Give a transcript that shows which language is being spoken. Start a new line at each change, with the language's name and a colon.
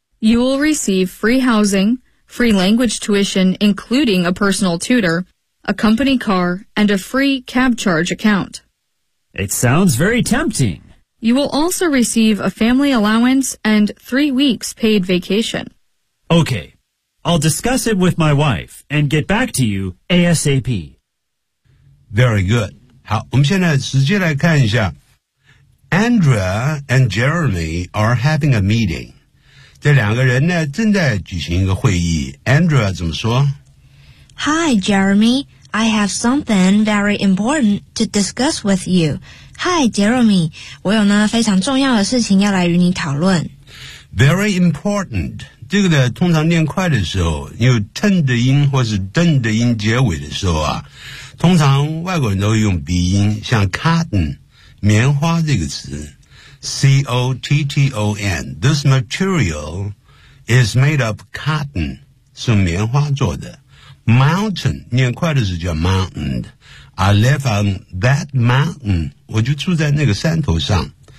English: You will receive free housing, free language tuition including a personal tutor, a company car, and a free cab charge account. It sounds very tempting. You will also receive a family allowance and 3 weeks paid vacation. Okay, I'll discuss it with my wife and get back to you ASAP. Very good.
Chinese: 好，我们现在直接来看一下。
English: Andrea and Jeremy are having a meeting.
Chinese: 这两个人呢正在举行一个会议。 Andrea 怎么说
English: ?Hi, Jeremy. I have something very important to discuss with you. Hi, Jeremy.
Chinese: 我有呢非常重要的事情要来与你讨论。
English: Very important.
Chinese: 这个呢通常念快的时候有 ten 的音或是 den 的音结尾的时候啊通常外国人都会用鼻音像 cotton. 棉花这个词 C-O-T-T-O-N
English: This material is made of cotton
Chinese: 是棉花做的 Mountain 念快的时候叫 mountain
English: I live on that mountain
Chinese: 我就住在那个山头上